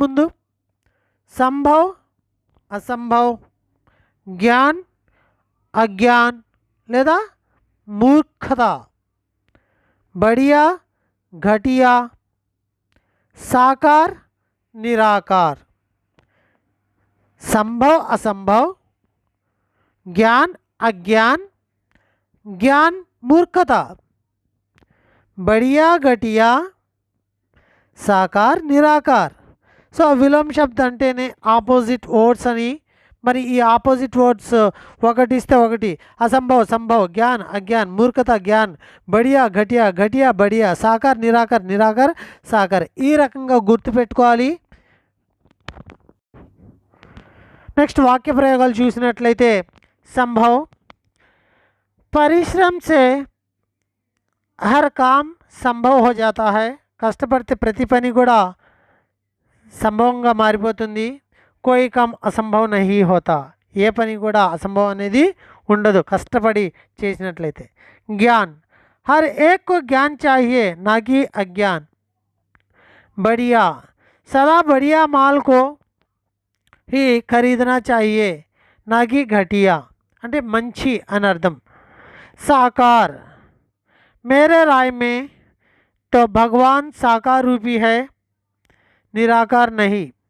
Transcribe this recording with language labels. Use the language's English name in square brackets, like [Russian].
[Hindi] ముందు संभव, असंभव, ज्ञान, अज्ञान లేదా मूर्खता, बढ़िया, घटिया, साकार, निराकार. संभव, असंभव, ज्ञान, अज्ञान, ज्ञान, मूर्खता, बढ़िया, घटिया, साकार, निराकार. [Telugu] సో విలోమ శబ్ద అంటేనే ఆపోజిట్ వర్డ్స్ అని. మరి ఈ ఆపోజిట్ వర్డ్స్ ఒకటి ఇస్తే ఒకటి, అసంభవ్ సంభవ్, జ్ఞాన్ అజ్ఞాన్, మూర్ఖత జ్ఞాన్, బడియా ఘటియా, ఘటియా బడియా, సాకార్ నిరాకర్, నిరాకర్ సాకర్. ఈ రకంగా గుర్తుపెట్టుకోవాలి. నెక్స్ట్ వాక్య ప్రయోగాలు చూసినట్లయితే [Hindi] संभव, परिश्रम से हर काम संभव हो जाता है. [Telugu] కష్టపడితే ప్రతి పని కూడా సంభవంగా మారిపోతుంది. [Hindi] కోయి కమ్ అసంభవ్ నహీ హోతా, [Telugu] ఏ పని కూడా అసంభవం అనేది ఉండదు కష్టపడి చేసినట్లయితే. [Hindi] జ్ఞాన్, हर एक को ज्ञान चाहिए ना कि अज्ञान. बढ़िया, सदा बढ़िया माल को ही खरीदना चाहिए ना कि घटिया, [Telugu] అంటే మంచి అని అర్థం. [Hindi] साकार, मेरे राय में तो भगवान साकार रूपी है, निराकार नहीं.